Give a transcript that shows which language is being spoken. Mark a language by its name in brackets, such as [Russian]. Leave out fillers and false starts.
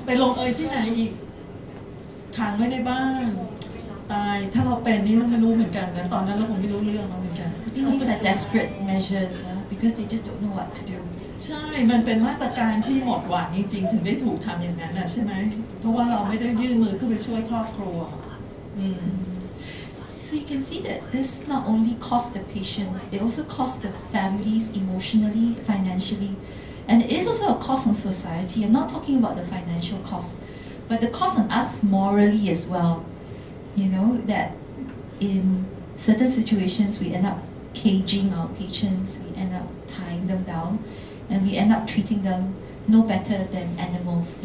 [Thai] ไปลงที่ไหนอีกขังไว้ในบ้านตายถ้าเราเป็นนี่เราไม่รู้เหมือนกันนะตอนนั้นเราคงไม่รู้เรื่องเหมือนกัน [English] I think these are desperate measures because they just don't know what to do. [Thai] ใช่มันเป็นมาตรการที่หมดหวังจริงๆถึงได้ถูกทำอย่างนั้นนะใช่ไหมเพราะว่าเราไม่ได้ยื่นมือเข้าไปช่วยครอบครัว [English] So you can see that this not only costs the patient, it also costs the families emotionally, financially, and it is also a cost on society. I'm not talking about the financial cost, but the cost on us morally as well. You know, that in certain situations we end up caging our patients, we end up tying them down, and we end up treating them no better than animals.